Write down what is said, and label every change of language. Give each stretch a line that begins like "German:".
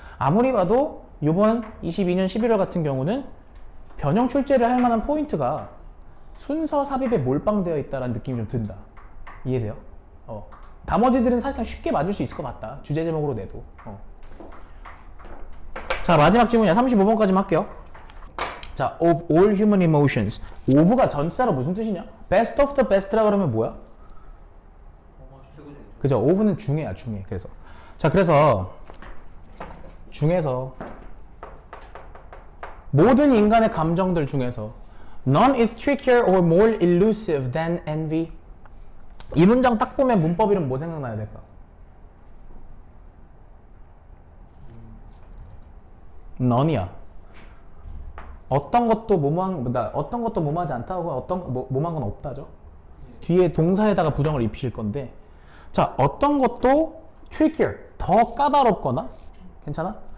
Korean: 아무리 봐도 이번 22년 11월 같은 경우는 변형 출제를 할 만한 포인트가 순서 삽입에 몰빵되어 있다는 느낌이 좀 든다. 이해돼요? 나머지들은 사실상 쉽게 맞을 수 있을 것 같다. 주제 제목으로 내도. 자, 마지막 질문이야. 35번까지만 할게요. 자,
English: of all human emotions.
Korean: of가 전치사로 무슨 뜻이냐?
English: best of the best라
Korean: 그러면 뭐야? 그죠? of는 중에야, 중에. 그래서. 자, 그래서 중에서 모든 인간의 감정들 중에서
English: none is trickier or more elusive than envy.
Korean: 이 문장 딱 보면 문법 이름 뭐 생각나야 될까? none이야. 어떤 것도 무모하지 않다고 무모한 건 없다죠. 뒤에 동사에다가 부정을 입히실 건데, 자, 어떤 것도 trickier, 더 까다롭거나, 괜찮아?